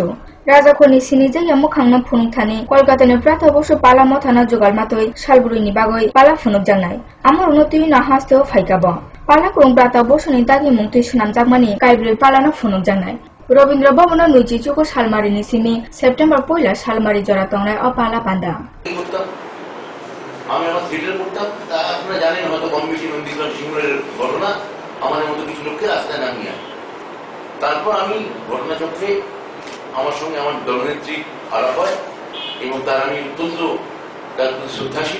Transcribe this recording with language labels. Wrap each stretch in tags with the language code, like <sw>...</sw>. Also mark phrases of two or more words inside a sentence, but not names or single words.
<trp>Raja Khoni sinije yamukhangna phunungthani Kolkata ni Brata Bosu pala mothana jogal matoi salburi ni bagoi pala phunuk jangnai. Amor unotui na hasteo phaikaba. Pala Kurung Brata Bosu ni dagi mungtui sunamjakmani kaibri pala na phunuk jangnai. Robindra Bhavana nuji choko salmari ni simi September poila salmari jora tongnai o pala panda.</trp> <bn>আমি আমার থিয়েটার করতাম, তা আপনারা জানেন হয়তো কম বেশি নন্দীগ্রাম সিংহের ঘটনা আমাদের মতো কিছু লোককে রাস্তায় নামিয়ে আনে। তারপর আমি ঘটনাচক্রে আমার সঙ্গে আমার দলনেত্রী আলাপ হয় এবং তার আমি অত্যন্ত তার প্রতি শ্রদ্ধাশীল।</bn>